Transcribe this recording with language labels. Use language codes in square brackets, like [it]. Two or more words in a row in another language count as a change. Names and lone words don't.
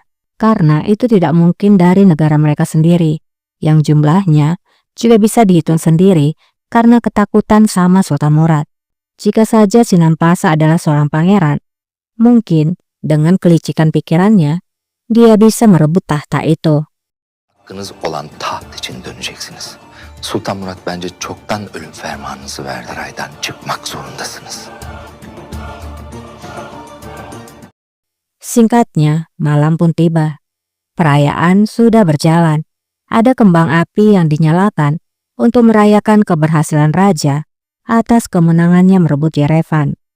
[id] Karena itu tidak mungkin dari negara mereka sendiri, yang jumlahnya juga bisa dihitung sendiri karena ketakutan sama Sultan Murad. Jika saja Sinan Pasa adalah seorang pangeran, mungkin dengan kelicikan pikirannya, dia bisa merebut tahta itu. [tr] Hakkınız olan taht için döneceksiniz. Sultan Murat bence çoktan ölüm fermanınızı verdi. Saraydan çıkmak zorundasınız. [id] Singkatnya, malam pun tiba. Perayaan sudah berjalan. Ada kembang api yang dinyalakan untuk merayakan keberhasilan raja atas kemenangannya merebut Yerevan.